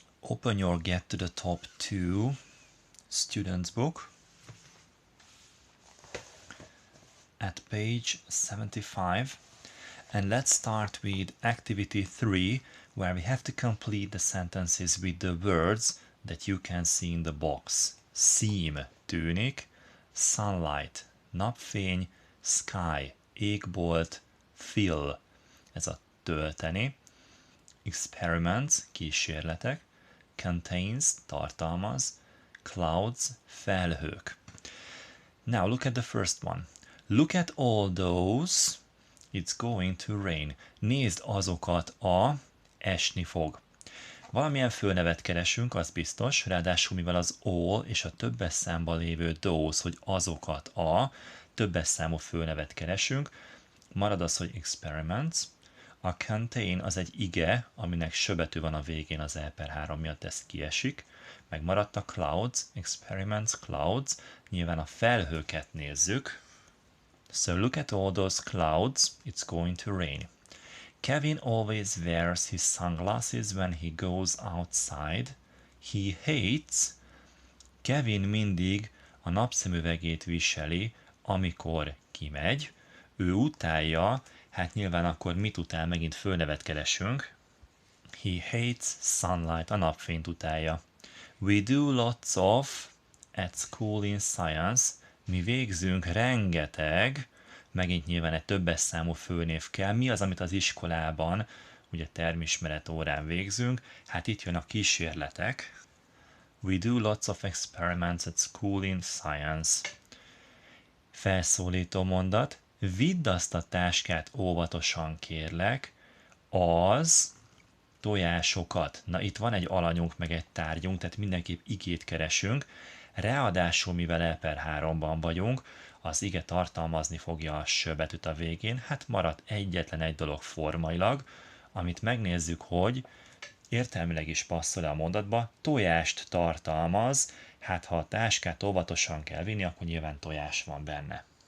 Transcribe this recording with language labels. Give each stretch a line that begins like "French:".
English: Open your Get to the Top 2 student's book at page 75, and let's start with activity 3, where we have to complete the sentences with the words that you can see in the box.
Hungarian: Seem, tűnik, sunlight, napfény, sky, égbolt, fill, ez a tölteni, experiments, kísérletek, contains, tartalmaz, clouds, felhők.
English: Now look at the first one. Look at all those, it's going to rain.
Hungarian: Nézd azokat esni fog. Valamilyen főnevet keresünk, az biztos, ráadásul mivel az all és a többes számban lévő those, hogy azokat többes számú főnevet keresünk, marad az, hogy experiments. A contain az egy ige, aminek söbetű van a végén az E/3 miatt, ez kiesik. Meg maradt a clouds, experiments, clouds. Nyilván a felhőket nézzük.
English: So look at all those clouds, it's going to rain. Kevin always wears his sunglasses when he goes outside. He hates.
Hungarian: Kevin mindig a napszemüvegét viseli, amikor kimegy. Ő utálja, hát nyilván akkor mit utál, megint főnevet keresünk.
English: He hates sunlight,
Hungarian: a napfényt utálja.
English: We do lots of at school in science.
Hungarian: Mi végzünk rengeteg, megint nyilván egy többes számú főnév kell. Mi az, amit az iskolában, ugye termismeret órán végzünk? Hát itt jön a kísérletek.
English: We do lots of experiments at school in science.
Hungarian: Felszólító mondat. Vidd azt a táskát óvatosan, kérlek, az tojásokat. Na, itt van egy alanyunk, meg egy tárgyunk, tehát mindenképp igét keresünk. Ráadásul, mivel E/3-ban vagyunk, az ige tartalmazni fogja a s-betűt a végén, hát maradt egyetlen egy dolog formailag, amit megnézzük, hogy értelmileg is passzol a mondatba, tojást tartalmaz, hát ha a táskát óvatosan kell vinni, akkor nyilván tojás van benne.